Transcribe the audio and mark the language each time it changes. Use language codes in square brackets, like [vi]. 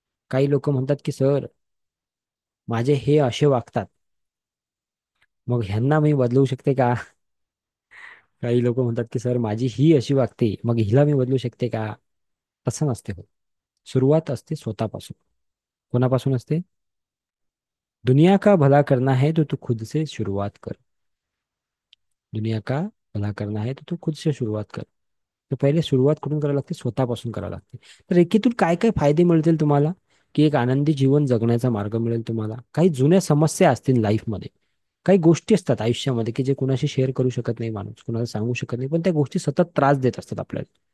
[mr] काही लोक म्हणतात की सर, माझे हे असे वागतात, मग ह्यांना मी बदलू शकते का? काही लोक म्हणतात की सर, माझी ही अशी वागते, मग हिला मी बदलू शकते का? तसं नसते होत. सुरुवात असते स्वतःपासून. कोणापासून असते? [hi] दुनिया का भला करना है तो तू खुद से शुरुआत कर. दुनिया का भला करना है तो तू खुद से शुरुआत कर. [mr] तर पहिले सुरुवात कुठून करावी लागते? स्वतःपासून करावी लागते. तर एकीतून काय काय फायदे मिळतील तुम्हाला? की एक आनंदी जीवन जगण्याचा मार्ग मिळेल तुम्हाला. काही जुन्या समस्या असतील लाईफमध्ये, काही गोष्टी असतात आयुष्यामध्ये की जे कुणाशी शेअर करू शकत नाही माणूस, कुणाला सांगू शकत नाही, पण त्या गोष्टी सतत त्रास देत असतात आपल्याला.